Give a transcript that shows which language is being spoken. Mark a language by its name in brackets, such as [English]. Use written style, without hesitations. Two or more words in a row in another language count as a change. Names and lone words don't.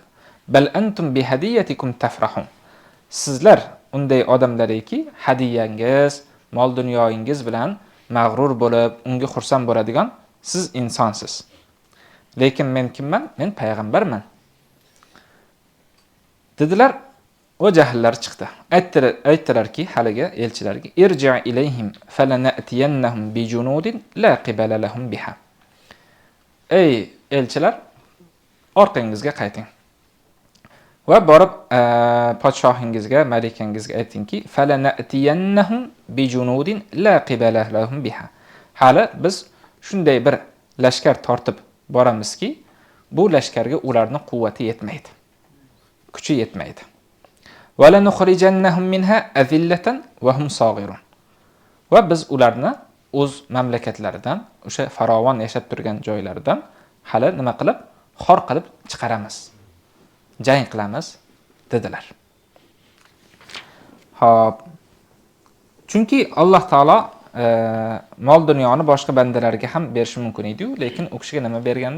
[Arabic] بل أنتم بهديتكم تفرحون. [Uzbek] Sizlar unday odamlarki, hadiyangiz, mol dunyoyingiz bilan mag'rur bo'lib, unga xursand bo'ladigan siz insonsiz. Lekin men kimman? Men payg'ambarman. Dedilar, o jahillar chiqdi. Aytdilarki, haliga elchilarga: [Arabic] "ارجع إليهم فلنأتينهم بجنود لا قبل لهم بها." [Uzbek] Ey elchilar, orqangizga qayting. Va borib podshohingizga, malikangizga aytingki, [Arabic] فلنأتينهم بجنود لا قبل لهم بها. [Uzbek] Hali biz shunday bir lashkar tortib boramizki, bu lashkarga ularning quvvati yetmaydi. Kuchi yetmaydi. [Arabic] ولنخرجنهم منها أذلة وهم صاغرون. [Uzbek] Va biz ularni o'z mamlakatlaridan, o'sha farovon yashab turgan joylaridan hali nima qilib, xor qilib chiqaramiz. Jang qilamiz dedilar. Xo'p. Chunki Alloh taolo mol dunyoni boshqa bandalarga ham berishi mumkin edi-yu, lekin u kishiga nima bergandi?